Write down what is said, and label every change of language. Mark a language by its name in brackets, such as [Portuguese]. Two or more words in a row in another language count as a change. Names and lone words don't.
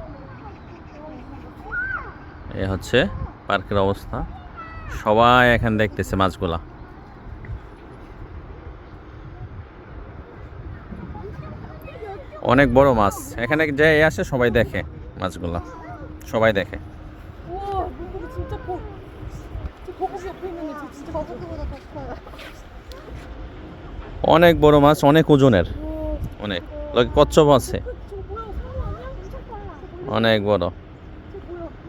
[Bangla] এ হচ্ছে পার্কের অবস্থা। সবাই এখানে দেখতেছে মাছগুলা। অনেক বড় মাছ। এখানে যে আসে সবাই দেখে মাছগুলা, সবাই দেখে। [Korean] 우와, 물고기 진짜 커. 저 거북이 옆에 있는 애, 저 진짜 거북이보다 더 커요. [Bangla] অনেক বড় মাছ, অনেক ওজনের, [Korean] 우와, [Bangla] অনেক। কচ্ছপ আছে, [Korean] 저거 뭐야? 상어 아니야? 엄청 빨라. [Bangla] অনেক বড়। [Korean] 저 뭐야?